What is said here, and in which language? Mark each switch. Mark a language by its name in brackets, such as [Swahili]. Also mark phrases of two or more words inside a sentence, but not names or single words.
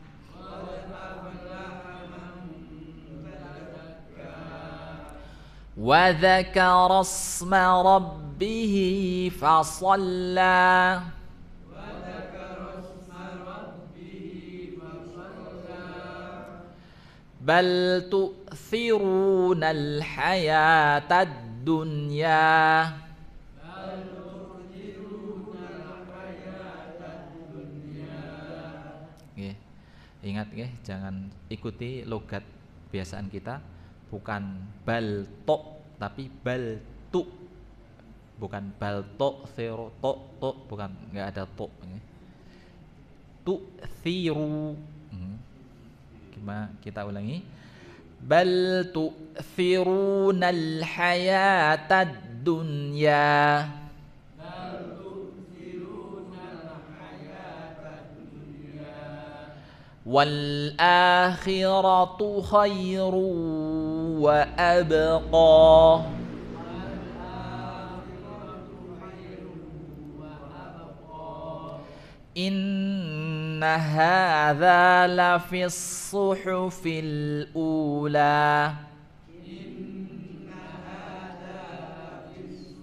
[Arabic] وذكر اسم ربه فصلى. بل تؤثرون الحياة الدنيا. [Indonesian] Ingat ya, jangan ikuti logat biasaan kita, bukan bal to tapi bal tu, bukan bal to zero to, bukan, nggak ada to. Tu thiru. Gimana kita ulangi? [Arabic] بل تؤثرون الحياة الدنيا. والآخرة خير وأبقى. إن هذا لفي الصحف الأولى.